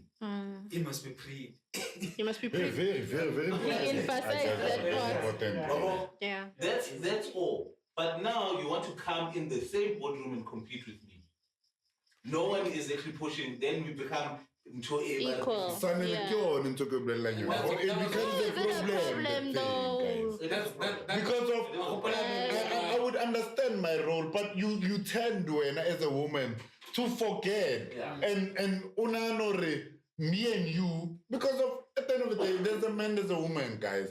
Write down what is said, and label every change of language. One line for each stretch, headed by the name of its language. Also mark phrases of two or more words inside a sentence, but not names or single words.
English: It must be pretty. You must be Very, pretty. very Emphasize that part. important. Yeah. That's all. But now you want to come in the same boardroom and compete with me. No one is actually pushing. Then we become Equal. Sanele, Yeah.
Southern Sotho: ke yone ntho ke bolelang yona.
English: Well, It becomes Is a it a problem problem, though? guys. Because of I would understand my role, but you tend when as a woman to forget and unanore me and you because of at the end of the day there's a man, there's a woman, guys.